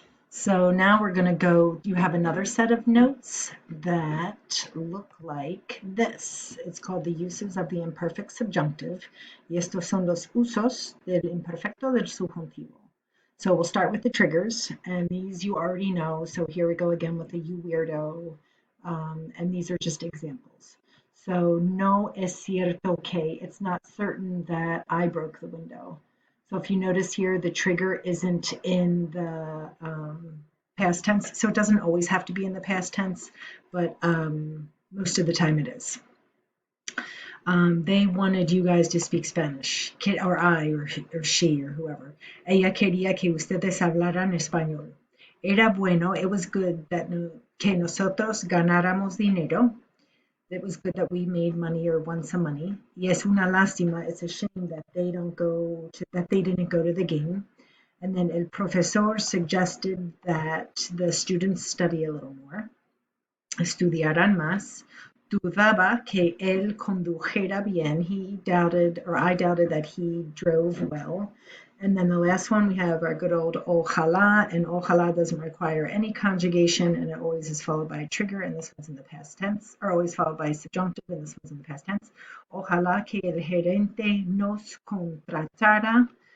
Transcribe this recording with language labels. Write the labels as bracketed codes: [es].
[en] So now we're going to go, you have another set of notes that look like this. It's called the uses of the imperfect subjunctive. [es] Y estos son los usos del imperfecto del subjuntivo. [en] So we'll start with the triggers, and these you already know. So here we go again with the you weirdo, and these are just examples. So [es] no es cierto que, [en] it's not certain that I broke the window. So if you notice here, the trigger isn't in the past tense. So it doesn't always have to be in the past tense, but most of the time it is. They wanted you guys to speak Spanish, or I, or she, or whoever. [es] Ella quería que ustedes hablaran español. Era bueno, [en] it was good that [es] que nosotros ganáramos dinero. [en] It was good that we made money or won some money. [es] Y es una lástima, [en] it's a shame that they didn't go to the game. And then el profesor suggested that the students study a little more, [es] estudiaran más. Dudaba que él condujera bien. [en] He doubted, or I doubted that he drove well. And then the last one, we have our good old ojalá, and ojalá doesn't require any conjugation, and it always is followed by a trigger, and this one's in the past tense, or always followed by a subjunctive, and this one's in the past tense. [es] Ojalá que el gerente nos contratara.